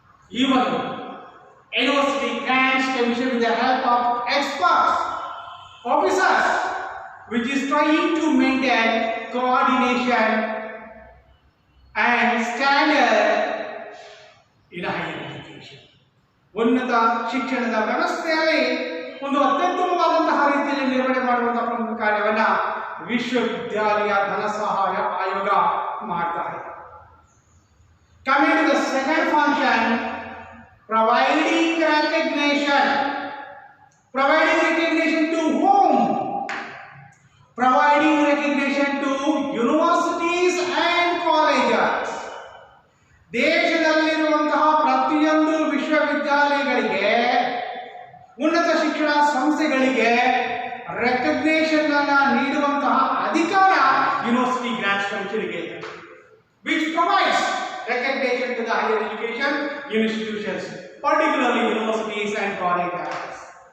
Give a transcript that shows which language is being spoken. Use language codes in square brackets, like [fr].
[en] Even University Grants Commission, with the help of experts, officers, which is trying to maintain coordination and standard in higher education. [kn] ಉನ್ನತ ಶಿಕ್ಷಣದ ವ್ಯವಸ್ಥೆಯಲ್ಲಿ ಒಂದು ಅತ್ಯುತ್ತಮವಾದಂತಹ ರೀತಿಯಲ್ಲಿ ನಿರ್ವಹಣೆ ಮಾಡುವಂತಹ ಪ್ರಮುಖ ಕಾರ್ಯವನ್ನ ವಿಶ್ವವಿದ್ಯಾಲಯ ಧನ ಸಹಾಯ ಆಯೋಗ ಮಾಡ್ತಾ ಇದೆ. [en] Coming to the second function, providing recognition. Providing recognition to whom? Providing recognition to universities and colleges. [kn] ದೇಶದಲ್ಲಿರುವಂತಹ ಪ್ರತಿಯೊಂದು ವಿಶ್ವವಿದ್ಯಾಲಯಗಳಿಗೆ, ಉನ್ನತ ಶಿಕ್ಷಣ ಸಂಸ್ಥೆಗಳಿಗೆ ರೆಕಗ್ನೇಷನ್ ಅನ್ನು ನೀಡುವಂತಹ ಅಧಿಕಾರ ಯೂನಿವರ್ಸಿಟಿ ಗ್ರಾಂಟ್ಸ್ ಕಮಿಷನ್ಗೆ ಇದೆ, [en] which provides recognition to the higher education institutions, particularly universities and colleges.